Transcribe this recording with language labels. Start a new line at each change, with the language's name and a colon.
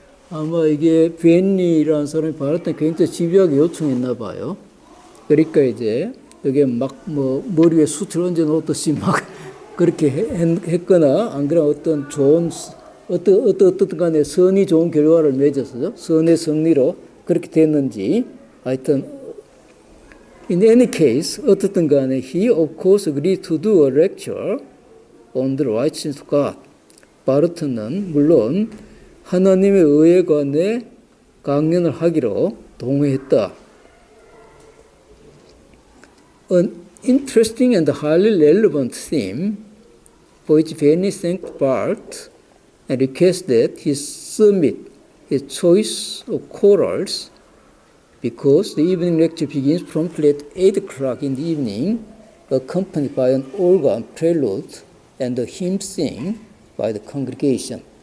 Korean: 아마 이게 벤리라는 사람이 바르트는 굉장히 집요하게 요청했나 봐요. 그러니까 이제 여기에 막 뭐 머리에 숯을 얹어 놓듯이 막 그렇게 했거나 안 그러면 어떤 좋은 어떤 간에 선이 좋은 결과를 맺었어요. 선의 승리로 그렇게 됐는지 하여튼
English: in any case
Korean: 어떻든 간에
English: he of course agreed to do a lecture on the righteousness of God.
Korean: 바르트는 물론 하나님의 의에 관해 강연을 하기로 동의했다.
English: An interesting and highly relevant theme for which Benny thanked Barth and requested he submit his choice of chorals because the evening lecture begins promptly at 8 o'clock in the evening, accompanied by an organ prelude and a hymn sing by the congregation.